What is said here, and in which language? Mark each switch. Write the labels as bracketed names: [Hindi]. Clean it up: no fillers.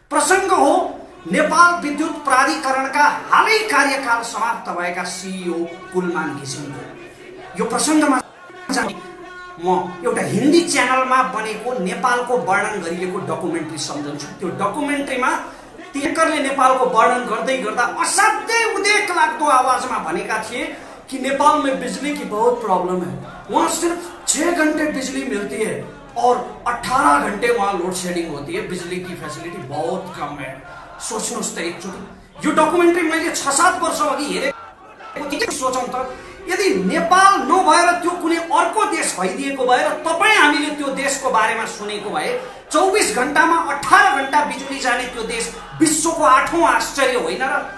[Nepali] प्रसंग हो नेपाल विद्युत प्राधिकरणका हालै कार्यकाल समाप्त भएका सीईओ कुलमान घिसिङको। यो प्रसङ्गमा म एउटा हिन्दी च्यानलमा बनेको नेपालको वर्णन गरिएको डकुमेन्ट्री सम्झन्छु। त्यो डकुमेन्ट्रीमा एङ्करले नेपालको वर्णन गर्दै गर्दा असाध्यै उदेक लाग्दो आवाजमा भनेका थिए कि [Hindi] नेपाल में बिजली की बहुत प्रॉब्लम है, वहाँ सिर्फ 6 घंटे बिजली मिलती है और 18 घंटे वहाँ लोड शेडिंग होती है, बिजली की फैसिलिटी बहुत कम है। [Nepali] सोच्नुहोस् त एकचोटि, यो डकुमेन्ट्री मैले 6-7 वर्ष अघि हेरेको। सोचौँ त, यदि नेपाल नभएर त्यो कुनै अर्को देश भइदिएको भए र तपाईँ हामीले त्यो देशको बारेमा सुनेको भए 24 घण्टामा 18 घण्टा बिजुली जाने त्यो देश विश्वको 8औं आश्चर्य होइन र?